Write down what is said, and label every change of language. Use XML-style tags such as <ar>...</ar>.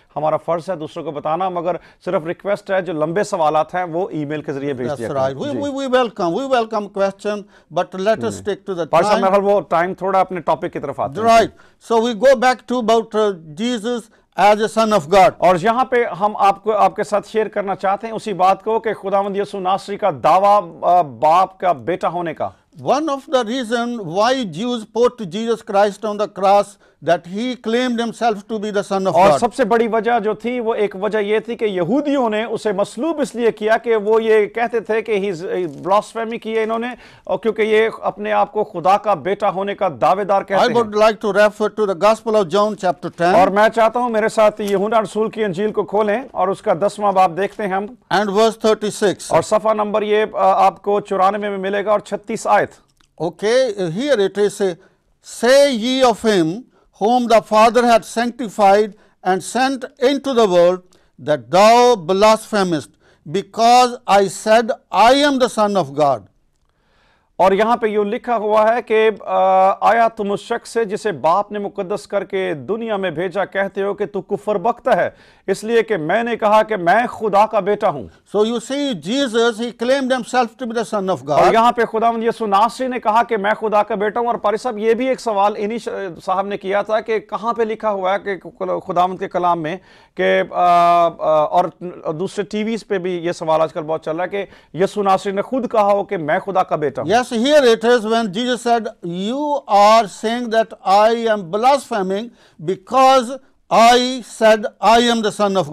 <hi>हमारा फर्ज है दूसरों को बताना, मगर सिर्फ रिक्वेस्ट है जो लंबे सवालात हैं वो ईमेल के जरिए भेज दिया करें।</hi> <en>We welcome question, but let us stick to the time।</en> <hi>वो टाइम थोड़ा अपने टॉपिक की तरफ आते हैं।</hi> <en>Right, so we go back to about Jesus as a son of God।</en> <hi>और यहाँ पे हम आपके साथ शेयर करना चाहते हैं उसी बात को कि खुदावंद यीशु नासरी का दावा बाप का बेटा होने का।</hi> <en>One of the reason why Jews put Jesus Christ on the cross that he claimed himself to be the son of God।</en> <hi>और सबसे बड़ी वजह जो थी वो एक वजह ये थी कि यहूदियों ने उसे मसलूब इसलिए किया कि वो ये कहते थे कि ही ब्लास्फेमी की है इन्होंने, और क्योंकि ये अपने आप को खुदा का बेटा होने का दावेदार कहते हैं।</hi> <en>I would like to refer to the Gospel of John chapter 10।</en> <hi>और मैं चाहता हूं मेरे साथ यूहन्ना रसूल की इंजील को खोलें और उसका 10वां बाब देखते हैं हम।</hi> <en>And verse 36।</en> <hi>और सफा नंबर ये आपको 94 में मिलेगा और 36 आयत।</hi> <en>Okay, here it is, say ye of him whom the Father hath sanctified and sent into the world, that thou blasphemest, because I said I am the Son of God।</en> <hi>और यहाँ पे यूं लिखा हुआ है कि आया तुम उस शख्स से जिसे बाप ने मुकद्दस करके दुनिया में भेजा कहते हो कि तू कुफर बख्त है, इसलिए कि मैंने कहा कि मैं खुदा का बेटा हूं।</hi> <en>So you see, Jesus, he claimed himself to be the Son of</en> <hi>और</hi> <en>God.</en> <hi>यहाँ पे खुदावंद यीशु नासरी ने कहा कि मैं खुदा का बेटा हूं। और पारी साहब, ये भी एक सवाल इन्हीं साहब ने किया था कि कहाँ पे लिखा हुआ है कि खुदावंद के कलाम में कि और दूसरे टीवीज पे भी ये सवाल आजकल बहुत चल रहा है कि यीशु नासरी ने खुद कहा हो कि मैं खुदा का बेटा हूं।</hi> <en>Yes, here it is when Jesus said, you are saying that I am blaspheming because I said I am the Son of</en>